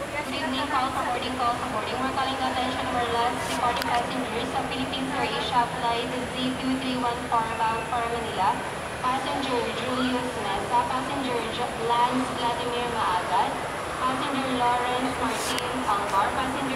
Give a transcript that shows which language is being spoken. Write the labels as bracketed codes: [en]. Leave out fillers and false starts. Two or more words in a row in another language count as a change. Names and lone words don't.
[en] evening, call for boarding, call for boarding. We're calling the attention of our last departing passengers of Philippines Air Asia flight Z2314 bound for Manila. Passenger Julius Mesa, passenger Lance Vladimir Maagad, passenger Lawrence Martin Alvar, passenger